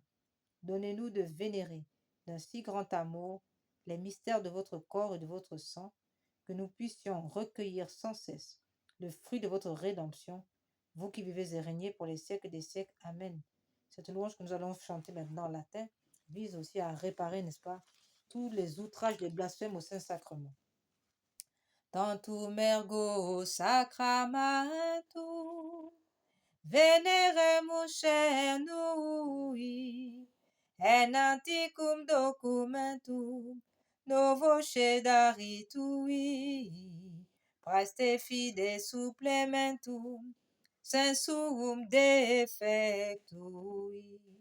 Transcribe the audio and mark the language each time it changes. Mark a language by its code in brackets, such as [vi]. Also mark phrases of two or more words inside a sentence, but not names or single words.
[fr] Donnez-nous de vénérer d'un si grand amour les mystères de votre corps et de votre sang, que nous puissions recueillir sans cesse le fruit de votre rédemption, vous qui vivez et régnez pour les siècles des siècles. Amen. Cette louange que nous allons chanter maintenant en latin vise aussi à réparer, n'est-ce pas, tous les outrages des blasphèmes au Saint-Sacrement. [la] Tantum ergo sacramentum veneremus cernui, en antiquum documentum novo cedari tui, praeste fide supplementum sensum defectui,